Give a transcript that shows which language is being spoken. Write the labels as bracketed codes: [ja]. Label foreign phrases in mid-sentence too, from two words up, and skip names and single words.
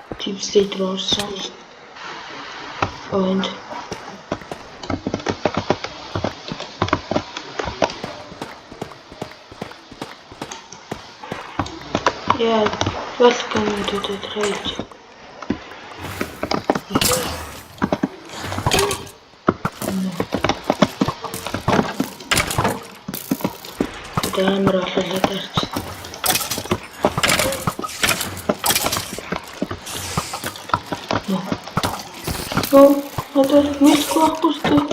[mn] Slater орсон. [en] Und yeah, welcome to the trade. [mn] Амар болоод тарч. Одоо мэлгүй байхгүй шүү дээ.